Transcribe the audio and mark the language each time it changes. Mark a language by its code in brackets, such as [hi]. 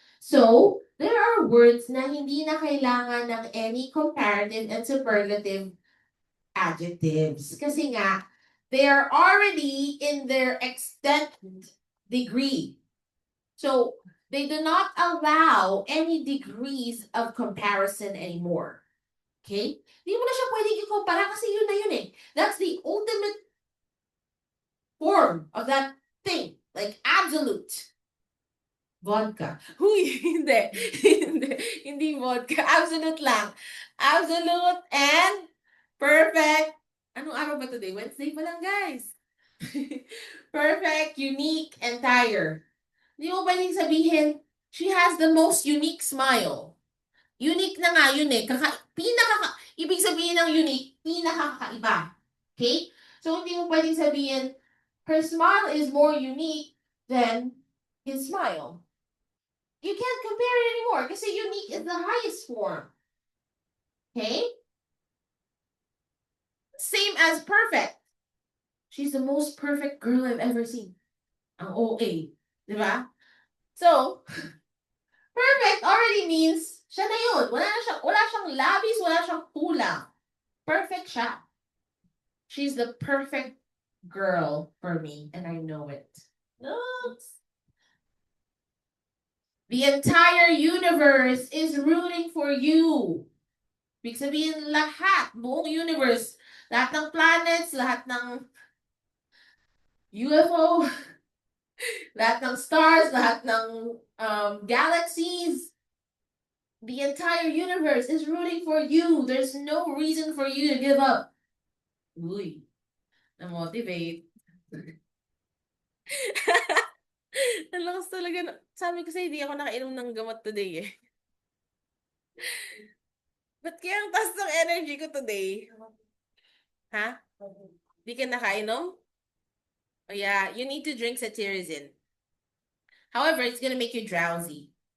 [en] So, there are words [tl] na hindi na kailangan ng [en] any comparative and superlative adjectives. [tl] Kasi nga, [en] they are already in their extent degree. So, they do not allow any degrees of comparison anymore. Okay? [tl] Hindi mo na siya pwedeng i-compara kasi yun na yun eh. [en] That's the ultimate form of that thing. Like absolute. Vodka. [tl] Huy, hindi. Hindi [en] vodka. Absolute lang. Absolute and perfect. [tl] Anong araw ba [en] today? Wednesday [tl] pa lang, [en] guys. Perfect, unique, entire. [tl] Hindi mo pwedeng sabihin, [en] she has the most unique smile. [tl] Unique na nga yun eh. Ibig sabihin ng unique, pinakakaiba. Okay? [en] So, [tl] hindi mo pwedeng sabihin, [en] her smile is more unique than his smile. You can't compare it anymore kasi unique is the highest form. Okay? Same as perfect. She's the most perfect girl I've ever seen. [tl] Ang OA. Diba? [en] So, perfect already means [tl] siya na yun. Wala siyang labis, wala siyang kulang. Perfect siya. [en] She's the perfect girl for me, and I know it. Oops. The entire universe is rooting for you. [tl] Ibig sabihin lahat, buong universe, lahat ng planets, lahat ng UFO, lahat ng stars, lahat ng galaxies, [en] the entire universe is rooting for you. There's no reason for you to give up. [tl] Uy, na-motivate. Nalakas talaga. Sabi ko sa'yo, hindi ako nakainom ng gamot today eh. Ba't kaya ang taas ng energy ko today? Ha? Di ka nakainom? [en] Oh yeah, you need to drink cetirizine. However, it's gonna make you drowsy.